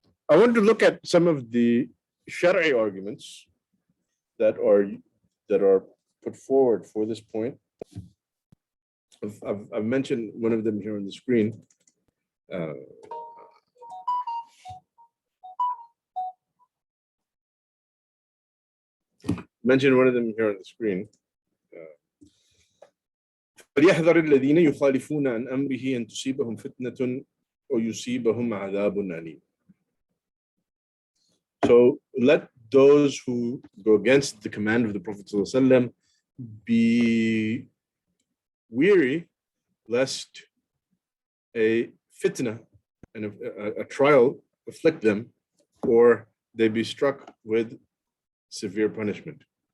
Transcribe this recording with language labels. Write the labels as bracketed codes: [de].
[en] I want to look at some of the shari'ah arguments that are put forward for this point. I've mentioned one of them here on the screen. Mention one of them here on the screen. [ar] فليحذر الذين يخالفون عن أمره أن تصيبهم فتنة أو يصيبهم عذاب أليم. [en] So let those who go against the command of the Prophet ﷺ be weary lest a fitna and a trial afflict them, or they be struck with severe punishment.